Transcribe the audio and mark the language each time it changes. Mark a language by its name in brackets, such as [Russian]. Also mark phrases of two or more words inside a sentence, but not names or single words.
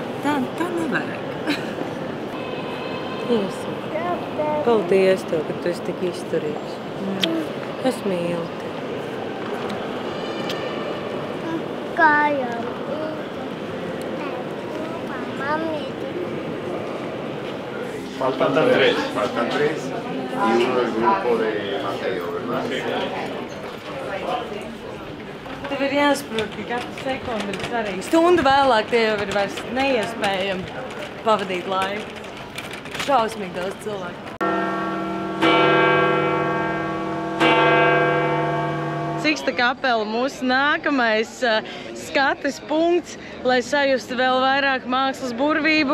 [Latvian] Tā nevajag. Paldies tev, ka tu esi tik izturīgs. Es mīlu tevi. Kā jau mamīti. [Spanish] Faltan tres. Y uno del grupo de Mateo, ¿verdad? [Latvian] Tev ir jāsaprot, ka katra sekunda ir svarīga. Stundu vēlāk tie jau ir vairs neiespējami pavadīt laiku. Šausmīgi daudz cilvēku. Siksta kapela mūsu nākamais skates punkts, lai sajustu vēl vairāk mākslas burvību.